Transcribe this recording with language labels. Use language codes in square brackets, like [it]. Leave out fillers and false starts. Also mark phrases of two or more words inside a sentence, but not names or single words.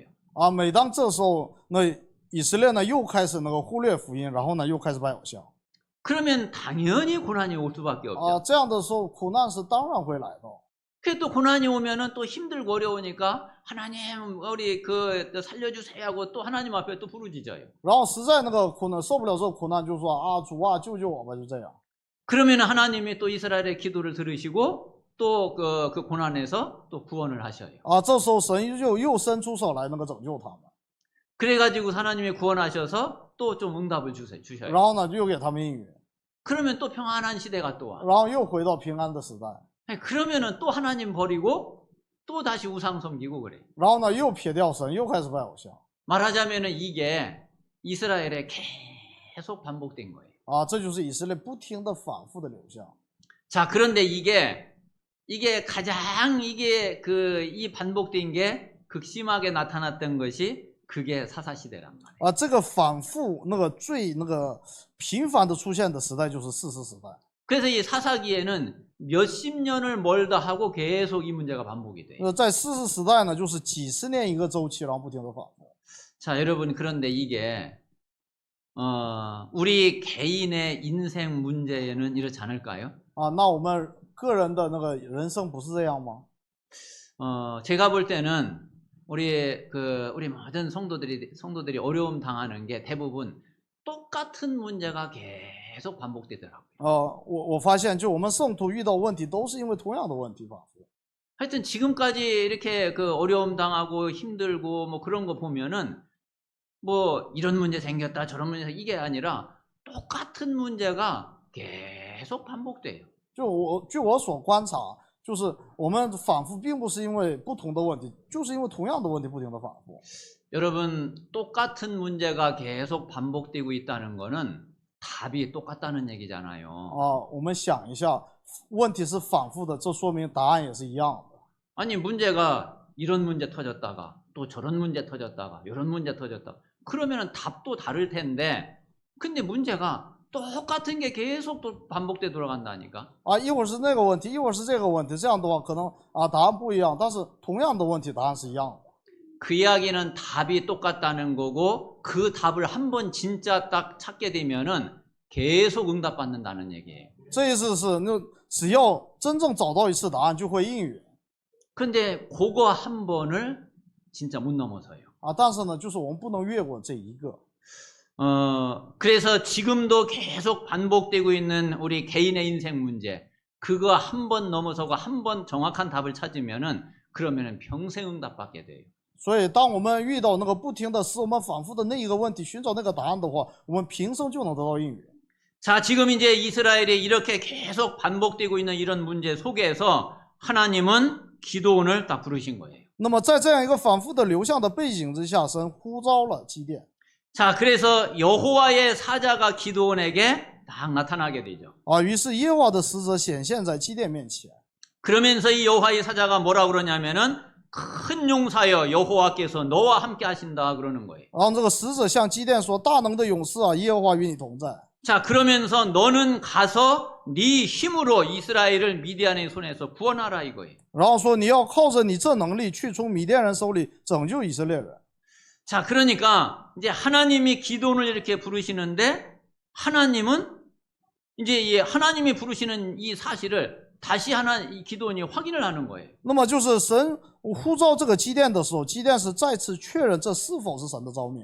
[zh] 每当这时候，那以色列呢又开始那个忽略福音，然后呢又开始拜偶像。 [ko] 그러면 당연히 고난이 올 수밖에 없죠. [zh] 这样的时候，苦难是当然会来的。 [ko] 그래 또 고난이 오면은 또 힘들고 어려우니까 하나님 우리 살려주세요 하고 또 하나님 앞에 또 부르짖어요. [zh] 然后实在那个苦难受不了这个苦难，就说主啊救救我吧，就这样。 [ko] 그러면 하나님이 또 이스라엘의 기도를 들으시고 또 그 고난에서 또 구원을 하셔요. [zh] 这时候神又伸出手来那个拯救他们。 [ko] 그래가지고 하나님이 구원하셔서 또 좀 응답을 주셔요. [zh] 然后呢又给他们应允。 [ko] 그러면 또 평안한 시대가 또 와. [zh] 然后又回到平安的时代。 [ko] 그러면은 또 하나님 버리고 또 다시 우상 섬기고 그래. [zh] 然后呢又撇掉神，又开始拜偶像。 [ko] 말하자면은 이게 이스라엘에 계속 반복된 거예요. [zh] 这就是以色列不停的反复的流向。 [ko] 자, 그런데 이게 가장 이 반복된 게 극심하게 나타났던 것이 그게 사사시대란 말이에요. [zh] 这个反复最频繁的出现的时代就是士师时代。 [ko] 그래서 이 사사기에는 몇십 년을 멀다 하고 계속 이 문제가 반복이 돼요. [zh] 在士师时代呢，就是几十年一个周期，然后不停的反复。 [ko] 자, 여러분, 그런데 이게 우리 개인의 인생 문제에는 이렇지 않을까요? [zh] 那我们个人的那个人生不是这样吗？ [ko] 제가 볼 때는 우리 모든 성도들이 어려움 당하는 게 대부분 똑같은 문제가 계속 반복되더라고요. [zh] 我发现就我们圣徒遇到问题都是因为同样的问题反复。 [ko] 하여튼 지금까지 이렇게 어려움 당하고 힘들고 뭐 그런 거 보면은 뭐 이런 문제 생겼다 저런 문제 이게 아니라 똑같은 문제가 계속 반복돼요. [zh] 据我所观察，就是我们反复并不是因为不同的问题，就是因为同样的问题不停的反复。 [ko] 여러분, 똑같은 문제가 계속 반복되고 있다는 거는 답이 똑같다는 얘기잖아요. [zh] 我们想一下，问题是反复的，这说明答案也是一样的。 [ko] 아니 문제가 이런 문제 터졌다가 또 저런 문제 터졌다가 이런 문제 터졌다가 그러면은 답도 다를 텐데 근데 문제가 똑같은 게 계속 또 반복돼 돌아간다니까. [zh] 一会儿是那个问题，一会儿是这个问题，这样的话可能答案不一样，但是同样的问题答案是一样的。 [ko] 그 이야기는 답이 똑같다는 거고 그 답을 한번 진짜 딱 찾게 되면은 계속 응답받는다는 얘기예요. [zh] 这意思是，只要真正找到一次答案，就会应允。 [ko] 근데 그거 한 번을 진짜 못 넘어서요. [zh] 但是呢，就是我们不能越过这一个。 [ko] 그래서 지금도 계속 반복되고 있는 우리 개인의 인생 문제 그거 한 번 넘어서고 한 번 정확한 답을 찾으면은 그러면은 평생 응답받게 돼요. [zh] 所以，当我们遇到那个不停的使我们反复的那一个问题，寻找那个答案的话，我们平生就能得到应允。 [ko] 자, 지금 이제 이스라엘이 이렇게 계속 반복되고 있는 이런 문제 속에서 하나님은 기도원을 딱 부르신 거예요. [zh] 那么，在这样一个反复的流向的背景之下，神呼召了基甸。 [ko] 자, 그래서 여호와의 사자가 기도원에게 딱 나타나게 되죠. [zh] 于是耶和华的使者显现在基甸面前。 [ko] 그러면서 이 여호와의 사자가 뭐라고 그러냐면은 큰 용사여 여호와께서 너와 함께 하신다 그러는 거예요. [zh] 然后这个使者向基甸说：“大能的勇士啊，耶和华与你同在。” [ko] 자, 그러면서 너는 가서 네 힘으로 이스라엘을 미디안의 손에서 구원하라 이거예요. [zh] 然后说：“你要靠着你这能力去从米甸人手里拯救以色列人。” [ko] 자, 그러니까 이제 하나님이 기도원을 이렇게 부르시는데 하나님은 이제 이 하나님이 부르시는 이 사실을 다시 하나 이 기도원이 확인을 하는 거예요. [zh] 那么就是神呼召这个基甸的时候，基甸是再次确认这是否是神的召命。